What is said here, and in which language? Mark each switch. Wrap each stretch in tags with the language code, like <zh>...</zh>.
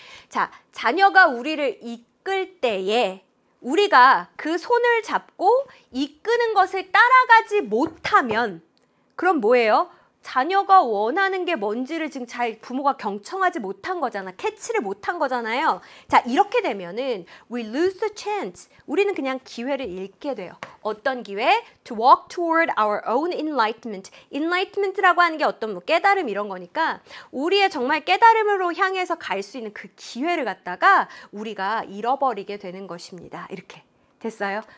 <ko>자, 자녀가 우리를 이끌 때에 우리가 그 손을 잡고 이끄는 것을 따라가지 못하면 그럼 뭐예요? 자녀가 원하는 게 뭔지를 지금 잘 부모가 경청하지 못한 거잖아. 캐치를 못한 거잖아요. 자, 이렇게 되면은</ko> <en>we lose the chance.</en> <ko>우리는 그냥 기회를 잃게 돼요. 어떤 기회?</ko> <en>To walk toward our own enlightenment.</en> <ko>enlightenment라고 하는 게 어떤 뭐 깨달음 이런 거니까 우리의 정말 깨달음으로 향해서 갈 수 있는 그 기회를 갖다가 우리가 잃어버리게 되는 것입니다. 이렇게. 됐어요?</ko>